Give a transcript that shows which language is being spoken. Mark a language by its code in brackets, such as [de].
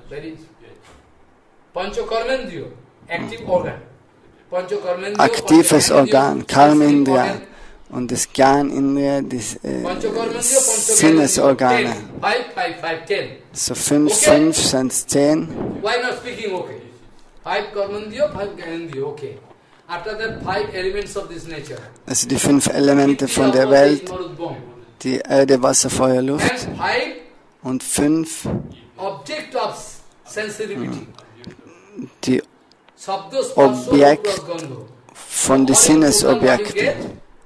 [en] There is Pancho Karmendriyo, active organ. Pancho Karmendriyo, [de] Aktives Organ, Karmendriya. Und das Gyan-Indriya, das Sinnesorgane. 10. So 5 sind es 10. [en] Why not speaking okay? 5 Karmendriya, 5 Gyanendriya, okay. After that 5 elements of this nature. [de] Also die 5 Elemente von der Welt, die Erde, Wasser, Feuer, Luft. Und 5 [en] object of sensitivity. [de] Die Objekte von den Sinnesobjekten.